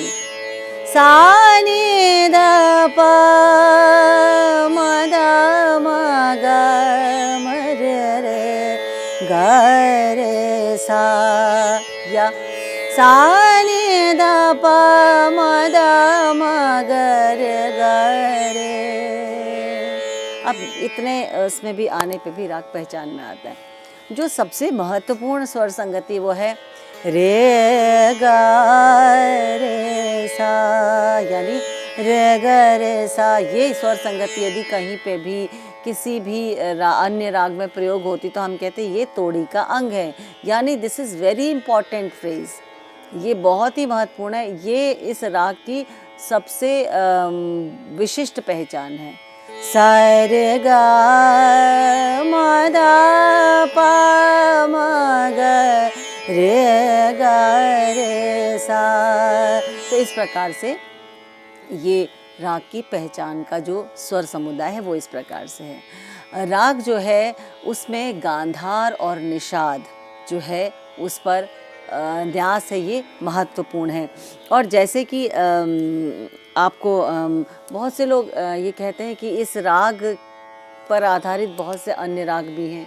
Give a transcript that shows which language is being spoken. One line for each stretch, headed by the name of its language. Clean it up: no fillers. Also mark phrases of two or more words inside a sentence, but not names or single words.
Hindi: सा नि ध प म ध म ग म रे रे ग रे सा, या सा नि ध प म ध म ग रे ग रे। अब इतने इसमें भी आने पे भी राग पहचान में आता है। जो सबसे महत्वपूर्ण स्वर संगति वो है रे ग रे सा, यानी रे ग रे सा। ये स्वर संगति यदि कहीं पे भी किसी भी अन्य राग में प्रयोग होती तो हम कहते हैं ये तोड़ी का अंग है, यानी
English: this is very important phrase.
Hindi: ये बहुत ही महत्वपूर्ण है, ये इस राग की सबसे विशिष्ट पहचान है। सा रे ग म ध प म ग रे ग रे सा, इस प्रकार से ये राग की पहचान का जो स्वर समुदाय है वो इस प्रकार से है। राग जो है उसमें गांधार और निषाद जो है उस पर न्यास है, ये महत्वपूर्ण है। और जैसे कि आपको बहुत से लोग ये कहते हैं कि इस राग पर आधारित बहुत से अन्य राग भी हैं।